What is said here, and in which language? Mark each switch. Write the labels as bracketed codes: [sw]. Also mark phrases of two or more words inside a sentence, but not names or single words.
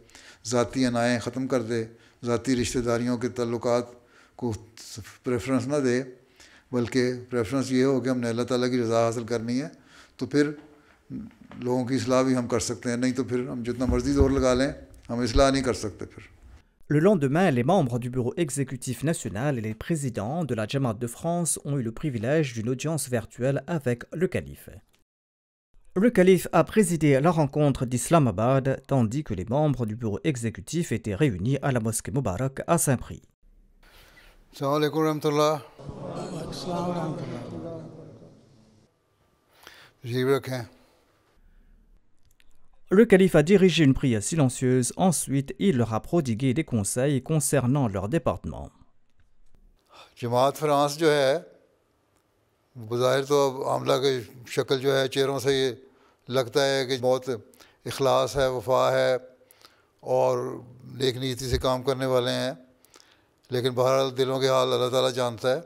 [ur] ذاتی انائیں ختم کر دے, ذاتی رشتہ داریوں کے تعلقات کو پریفرنس نہ دے, بلکہ پریفرنس یہ ہو کہ ہم نے اللہ تعالیٰ کی رضا حاصل کرنی ہے. تو پھر لوگوں کی اصلاح بھی ہم کر سکتے ہیں, نہیں تو پھر ہم جتنا مرضی زور لگا لیں ہم اصلاح نہیں کر سکتے پھر. [fr] Le lendemain, les membres du bureau exécutif national et les présidents de la Jamaat de France ont eu le privilège d'une audience virtuelle avec le calife. Le calife a présidé la rencontre d'Islamabad, tandis que les membres du bureau exécutif étaient réunis à la mosquée Moubarak à Saint-Prix. [ar] السلام علیکم ورحمۃ اللہ. [ur] جی رکھیں. [fr] Le calife a dirigé une prière silencieuse, ensuite il leur a prodigué des conseils concernant leur département. [ur] جماعت فرانس جو ہے بظاہر تو اب عاملہ کی شکل جو ہے چہروں سے یہ لگتا ہے کہ بہت اخلاص ہے, وفا ہے اور نیک نیتی سے کام کرنے والے ہیں, لیکن بہرحال دلوں کے حال اللہ تعالیٰ جانتا ہے.